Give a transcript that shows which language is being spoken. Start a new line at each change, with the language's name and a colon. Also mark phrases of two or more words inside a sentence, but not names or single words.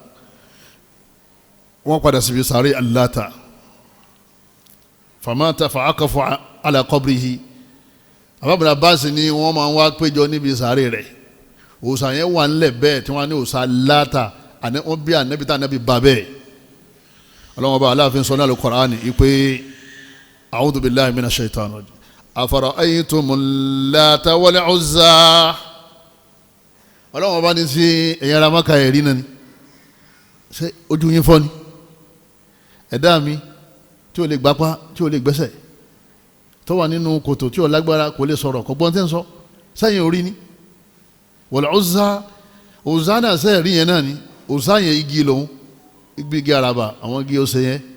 Yoruba: Láàtà
Arabic: فمات فعكفوا على قبره
Yoruba: àbábọ̀dà báàsì ni wọ́n máa ń wá péjọ níbi sàárè rẹ̀ òòṣà yẹn wà ńlẹ̀ bẹ́ẹ̀ tí wọ́n á ní òòṣà Láàtà wọ́n bí ànábì tá ànábì bá bẹ́ẹ̀ ọlọ́wọ́n bá aláàfin sọ ní Al-Qur'ani ìpè
Arabic: أعوذ بالله من الشيطان الرجيم أفرأيتم اللات والعزى
Yoruba: ọlọ́run ọba ní sí ẹ̀yin ará Mákà ẹ̀rí náà ni ṣé ojú yín fọ́ ni ẹ̀dá mi tí ò lè gbapá tí ò lè gbẹ́sẹ̀ tó wà nínú kòtò tí ò lágbára kò lè sọ̀rọ̀ kò gbọ́n tẹ́ ń sọ sẹ́yìn orí ni wal Uzza náà sẹ́yìn rí yẹn náà ni Uzza yẹn igi lòun igi araba àwọn igi ó ṣe yẹn